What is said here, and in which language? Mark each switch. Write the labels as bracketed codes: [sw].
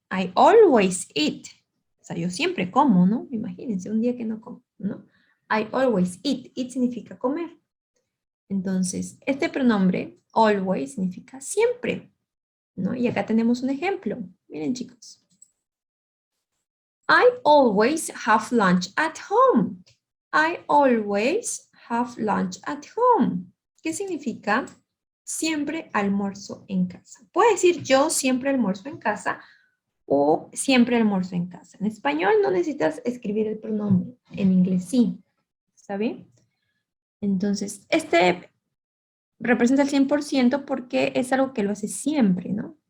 [en] I always eat. [es] O sea, yo siempre como, ¿no? Imagínense un día que no como, ¿no? [en] I always eat. [es] Eat significa comer. Entonces, este pronombre, always, significa siempre, ¿no? Y acá tenemos un ejemplo. Miren, chicos. [en] I always have lunch at home. I always have lunch at home. [es] ¿Qué significa? Siempre almuerzo en casa. Puede decir yo siempre almuerzo en casa o siempre almuerzo en casa. En español no necesitas escribir el pronombre. En inglés sí. ¿Está bien? Entonces, este representa el 100% porque es algo que lo hace siempre, ¿no?